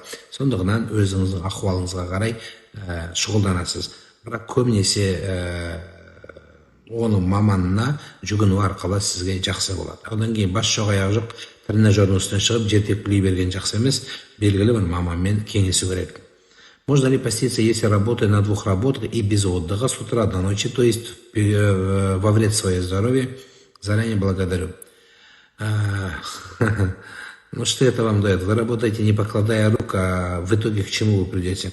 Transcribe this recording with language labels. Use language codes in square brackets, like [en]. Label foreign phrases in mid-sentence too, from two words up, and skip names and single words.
[kk] Сондықтан өзіңіздің ахуалыңызға қарай шұғылданасыз. Бірақ көбінесе оның маманына жүгіну арқылы сізге жақсы болады. Одан кейін бас жоқ аяқ жоқ тренажердің үстіне шығып жер тепкілей берген жақсы емес, белгілі бір маманмен кеңесу керек. [ru] Можно ли поститься, если работаю на двух работах и без отдыха с утра до ночи, то есть во вред своей здоровью? Заранее благодарю. Ну что это вам дает? Вы работаете не покладая рук, а в итоге к чему вы придете?